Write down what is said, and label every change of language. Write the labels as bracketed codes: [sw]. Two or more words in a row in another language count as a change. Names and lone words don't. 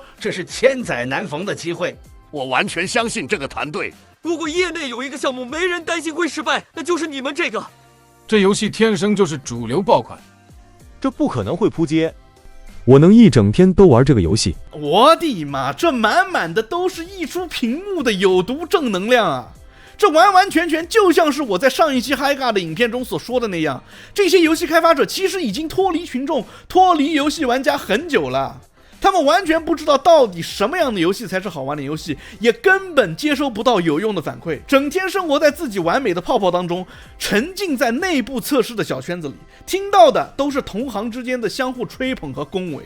[zh] 這是千載難逢的機會，我完全相信這個團隊。如果業內有一個項目沒人擔心會失敗，那就是你們這個。這遊戲天生就是主流爆款，這不可能會撲街。我能一整天都玩這個遊戲。我的媽，這滿滿的都是溢出屏幕的有毒正能量啊！這完完全全就像是我在上一期 HiGA 的影片中所說的那樣，這些遊戲開發者其實已經脫離群眾、脫離遊戲玩家很久了。他們完全不知道到底什麼樣的遊戲才是好玩的遊戲，也根本接收不到有用的反饋，整天生活在自己完美的泡泡當中，沉浸在內部測試的小圈子裡，聽到的都是同行之間的相互吹捧和恭維。